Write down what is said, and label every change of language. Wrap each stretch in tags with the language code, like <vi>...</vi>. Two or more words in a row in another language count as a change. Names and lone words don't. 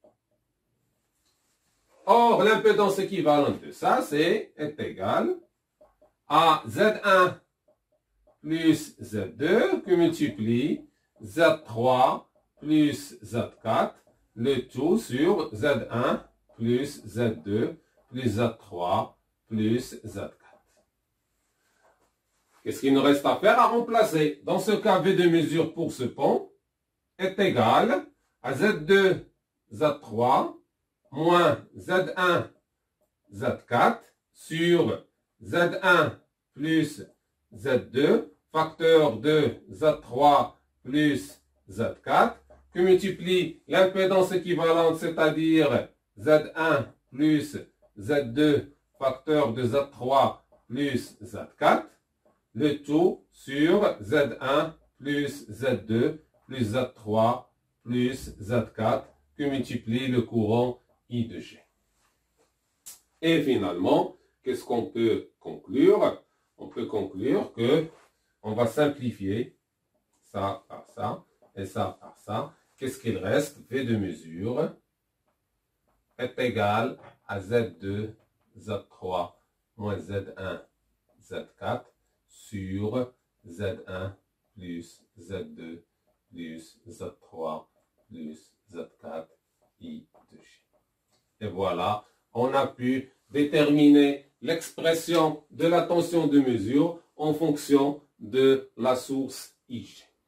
<fr>Or, l'impédance équivalente de ça, est égal à Z1 plus Z2 qui multiplie Z3 plus Z4, le tout sur Z1 plus Z2 plus Z3 plus Z4. Qu'est-ce qu'il nous reste à faire? À remplacer. Dans ce cas, V de mesure pour ce pont est égal à Z2, Z3 moins Z1, Z4 sur Z1 plus Z2, facteur de Z3 plus Z4, qui multiplie l'impédance équivalente, c'est-à-dire Z1 plus Z2, facteur de Z3 plus Z4, le tout sur Z1 plus Z2 plus Z3 plus Z4, que multiplie le courant I de G. Et finalement, qu'est-ce qu'on peut conclure? On peut conclure que on va simplifier ça par ça et ça par ça. Qu'est-ce qu'il reste? V de mesure est égal à Z2, Z3 moins Z1, Z4 sur Z1 plus Z2 plus Z3 plus Z4 I de G. Et voilà, on a pu déterminer l'expression de la tension de mesure en fonction de la source IG.</fr>